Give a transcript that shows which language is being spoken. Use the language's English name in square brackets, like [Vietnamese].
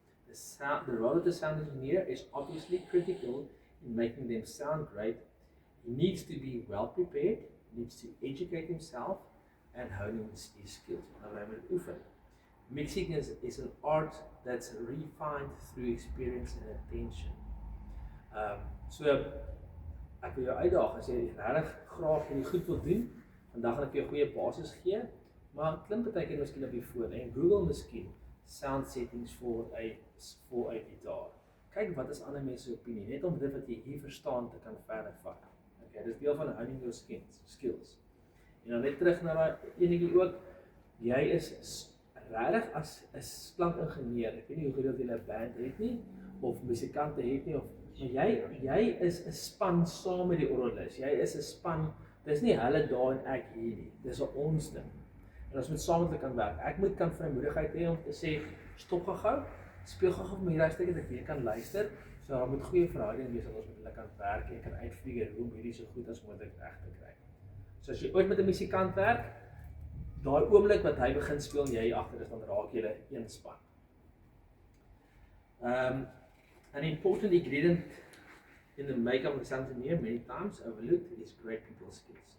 [English] The role of the sound engineer is obviously critical in making them sound great. He needs to be well prepared, needs to educate himself and honing his skills. [Afrikaans] Nou hy moet oefen. [English] Mixing is an art that's refined through experience and attention. [Afrikaans] So ek wil jou uitdaag as jy regtig graag hierdie goed wil doen, vandag gaan ek jou 'n goeie basis gee, maar klim partykeer miskien op die foon en Google miskien sound settings vir 'n gitaar. Kyk wat is ander mense se opinie, net om dit wat jy hier verstaan te kan verder vat. Okay, dis deel van [English] honing your skills. [Afrikaans] En dan net terug na daai enetjie ook, jy is regtig as 'n klankingenieur, ek weet nie hoe gereeld jy 'n band het nie, of musikante het nie, maar jy is 'n span saam met die orgelis. Jy is 'n span. Dis nie hulle daar en ek hier nie. Dis 'n ons ding. En ons moet saam met hulle kan werk. Ek moet kan vrymoedigheid hê om te sê stop gou, speel gou vir my hierdie stukkie dat ek weer kan luister. So daar moet goeie verhouding wees dat ons met hulle kan werk en kan uitfigure hoe om hierdie so goed as moontlik reg te kry. So as jy ooit met 'n musikant werk, daai oomblik wat hy begin speel en jy agter is, dan raak julle een span. [English] An important ingredient in the makeup of a sound engineer, many times overlooked, is great people skills.